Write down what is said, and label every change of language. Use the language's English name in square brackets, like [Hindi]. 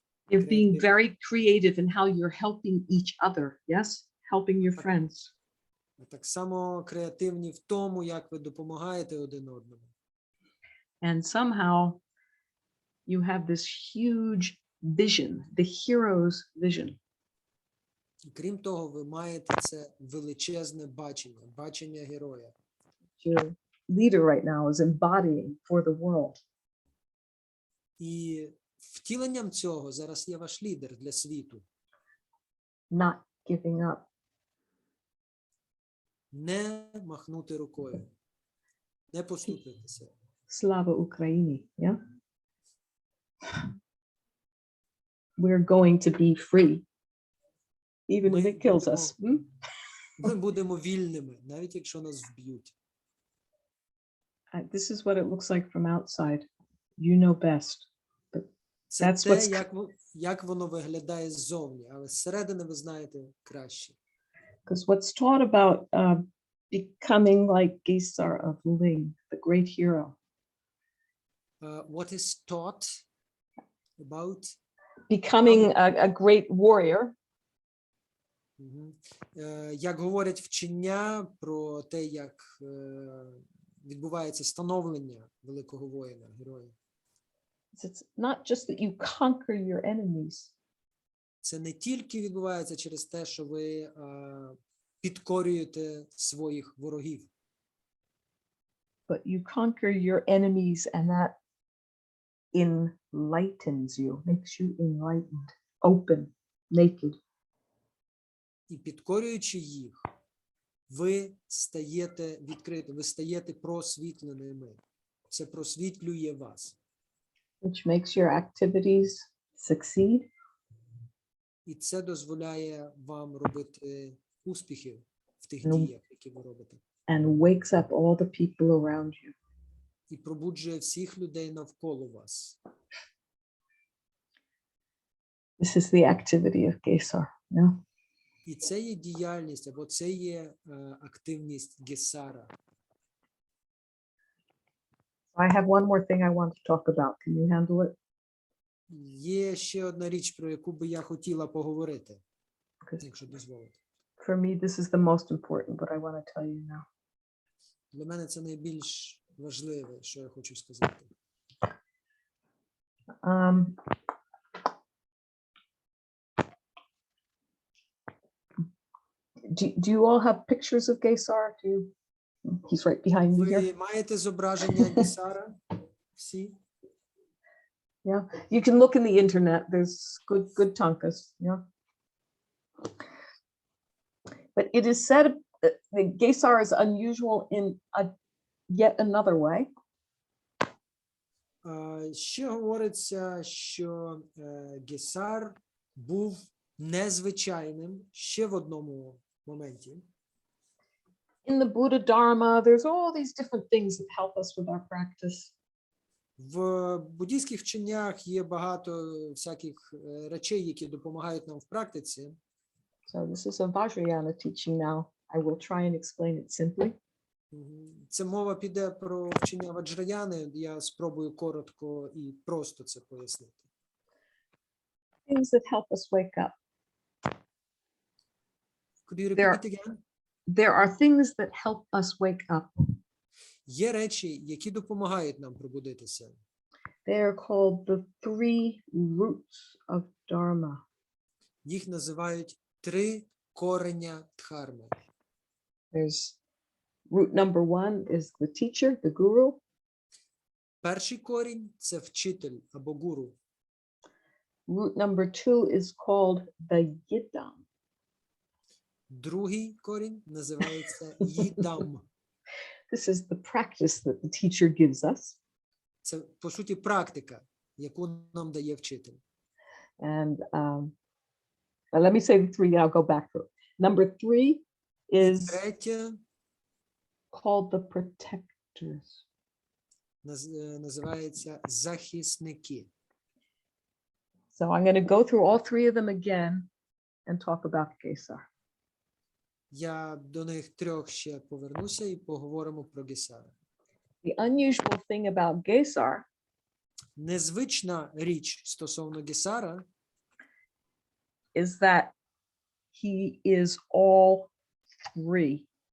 [English] you're being very creative in how you're helping each other. Yes? Helping your friends. [Ukrainian] Так само креативні в тому, як ви допомагаєте один одному. [English] And somehow you have this huge vision, the hero's vision. [Ukrainian] Крім того, ви маєте це величезне бачення героя. [English] Your leader right now is embodying for the world. [Ukrainian] І втіленням цього зараз є ваш лідер для світу. [English] Not giving up. [Ukrainian] Не махнути рукою, не поступитися. Slava Ukraini, yeah? [English] We're going to be free, even if it kills us. [Ukrainian] Ми будемо вільними, навіть якщо нас вб'ють. [English] This is what it looks like from outside. You know best. [Ukrainian] Це [English] That's [Ukrainian] те, [English] what's- [Ukrainian] як воно виглядає ззовні, але зсередини ви знаєте краще. [English] Because what's taught about becoming like Gесар of Ling, the great hero. What is taught about? Becoming a great warrior. [Ukrainian] Як говорять вчення про те, як відбувається становлення великого воїна, героя. [English] It's not just that you conquer your enemies. [Ukrainian] Це не тільки відбувається через те, що ви підкорюєте своїх ворогів. [English] But you conquer your enemies and that enlightens you, makes you enlightened, open, naked. [Ukrainian] І підкорюючи їх, ви стаєте відкритими, ви стаєте просвітленими. Це просвітлює вас. [English] Which makes your activities succeed. [Ukrainian] І це дозволяє вам робити успіхи в тих Ну. діях, які ви робите. [English] And wakes up all the people around you. [Ukrainian] І пробуджує всіх людей навколо вас. [English] This is the activity of Gесar. Yeah. [Ukrainian] І це є діяльність, або це є активність Гесара. [English] I have one more thing I want to talk about. Can you handle it? [Ukrainian] Є ще одна річ, про яку би я хотіла поговорити, [English] Because [Ukrainian] якщо дозволите. [English] for me, this is the most important, but I want to tell you now. [Ukrainian] Для мене це найбільш важливе, що я хочу сказати. [English] Do you all have pictures of Gесар? Do you? He's right behind me here. [Ukrainian] Ви маєте зображення Гесара? Всі? [English] Yeah, you can look in the internet. There's good tankas. Yeah, but it is said that the Gесar is unusual in yet another way. [Ukrainian] Ще говориться, що Гесар був незвичайним ще в одному моменті. [English] In the Buddha Dharma, there's all these different things that help us with our practice. [Ukrainian] В буддійських вченнях є багато всяких речей, які допомагають нам в практиці. [English] So this is a Vajrayana teaching now. I will try and explain it simply. [Ukrainian] Це мова піде про вчення Ваджраяни. Я спробую коротко і просто це пояснити. [English] Things that help us wake up. Could you There- repeat again? There are things that help us wake up. [Ukrainian] Є речі, які допомагають нам пробудитися. [English] They are called the 3 roots of Dharma. [Ukrainian] Їх називають 3 кореня дхарми. [English] There's root number 1 is the teacher, the guru. [Ukrainian] Перший корінь – це вчитель або гуру. [English] Root number 2 is called the yidam. [Ukrainian] Другий корінь називається їдам. [English] This is the practice that the teacher gives us. [Ukrainian] Це, по суті, практика, яку нам дає вчитель. [English] And let me say the 3 and I'll go back through. Number 3 is [Ukrainian] Третє [English] called the protectors. [Ukrainian] називається захисники. [English] So I'm going to go through all 3 of them again and talk about Gесар. [Ukrainian] Я до них 3 ще повернуся і поговоримо про Гесара. [English] The unusual thing about Gесar [Ukrainian] Незвична річ стосовно Гесара [English] is that he is all 3.